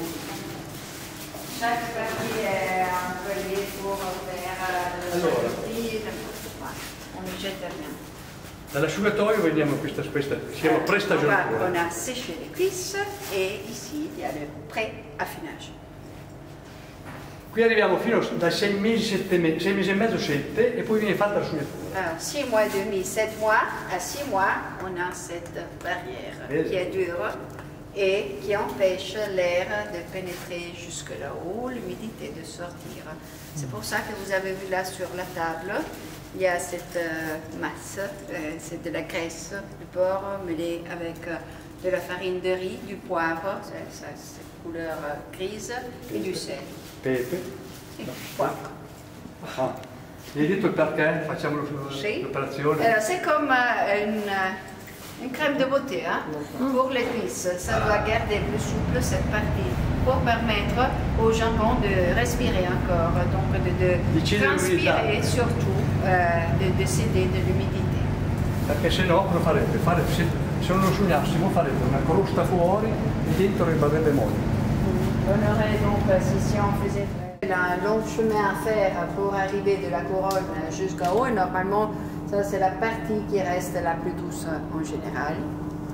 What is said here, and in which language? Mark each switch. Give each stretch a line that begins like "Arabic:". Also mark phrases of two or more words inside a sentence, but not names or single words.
French: Chaque partie est employée pour faire le sorti, n'importe quoi. On ne jette rien.
Italian: Dall'asciugatoio vediamo questa si chiama prestagionatura.
French: On a séché les cuisses et ici il y a le pré-affinage.
Italian: Qui arriviamo fino da 6 mesi, 6 mesi e mezzo, 7 e poi viene fatta l'asciugnatura.
French: 6 mois et demi, 7 mois, à 6 mois, on a cette barrière qui est dure et qui empêche l'air de pénétrer jusque là-haut, l'humidité de sortir. C'est pour ça que vous avez vu là sur la table, il y a cette masse, c'est de la graisse de porc mêlée avec de la farine de riz, du poivre, c'est couleur grise, et du sel.
Italian: Pepe. Sì, poivre. Ah. Mi hai detto il perché facciamo Sì. l'operazione?
French: C'est comme une crème de beauté hein, pour les cuisses. Ça doit garder plus souple cette partie pour permettre au jambon de respirer encore, donc de transpirer surtout, de céder de l'humidité.
Italian: Perché se no cosa farebbe? Se non lo asciugassimo farebbe una crosta fuori e dentro rimarrebbe molle.
French: On aurait donc, si on faisait un long chemin à faire pour arriver de la couronne jusqu'à haut, normalement, ça c'est la partie qui reste la plus douce en général.